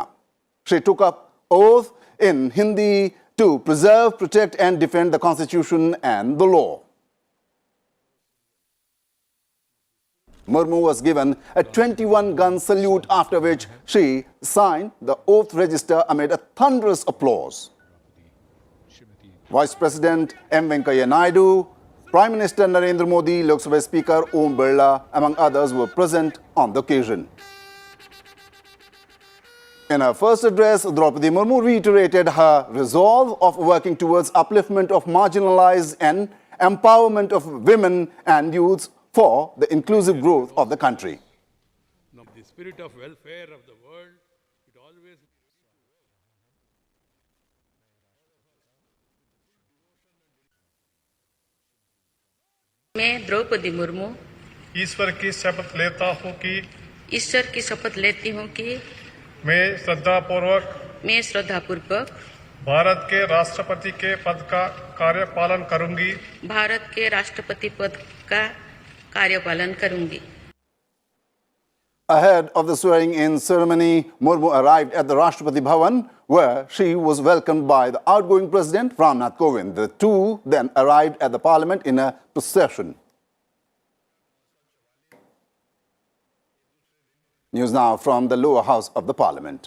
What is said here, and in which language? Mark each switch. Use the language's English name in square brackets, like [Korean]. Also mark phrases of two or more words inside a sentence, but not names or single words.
[English] She took up oath in Hindi to preserve, protect and defend the Constitution and the law. Murmu was given a 21-gun salute, after which she signed the oath register amid a thunderous applause. Vice President M. Venkaiah Naidu, Prime Minister Narendra Modi, Lok Sabha Speaker Om Birla, among others, were present on the occasion. In her first address, Draupadi Murmu reiterated her resolve of working towards upliftment of marginalized and empowerment of women and youths for the inclusive growth of the country. The spirit of welfare of the world, it always... [Hindi] मैं द्रौपदी मुर्मू ईश्वर की शपथ लेता हूँ कि मैं श्रद्धापूर्वक भारत के राष्ट्रपति के पद का कार्यपालन करूंगी। [English] Ahead of the swearing-in ceremony, Murmu arrived at the Rashtrapati Bhavan, where she was welcomed by the outgoing President Ram Nath Kovind. The two then arrived at the Parliament in a procession. News now from the lower house of the Parliament.